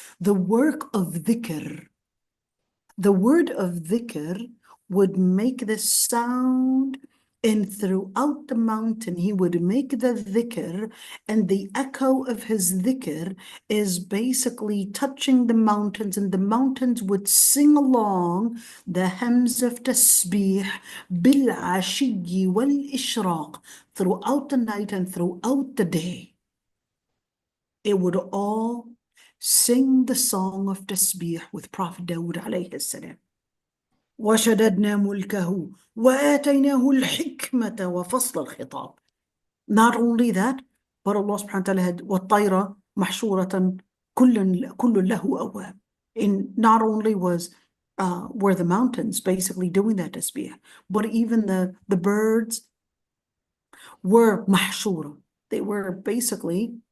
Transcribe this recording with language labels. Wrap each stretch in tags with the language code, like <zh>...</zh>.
<en>The work of dhikr. The word of dhikr would make the sound, and throughout the mountain he would make the dhikr, and the echo of his dhikr is basically touching the mountains, and the mountains would sing along the hymns of tasbih</en> <ar>bil-'ashiyyi wal-ishraq,</ar> <en>throughout the night and throughout the day. It would all sing the song of tasbih with Prophet Dawood alayhi salam.</en> <ar>وشددنا ملكه وآتيناه الحكمة وفصل الخطاب.</ar> <en>Not only that, but Allah subhanahu wa ta'ala had</en> <ar>والطير محشورة كل له أواب.</ar> <en>And not only were the mountains basically doing that tasbih, but even the birds were mahshura. They were basically</en>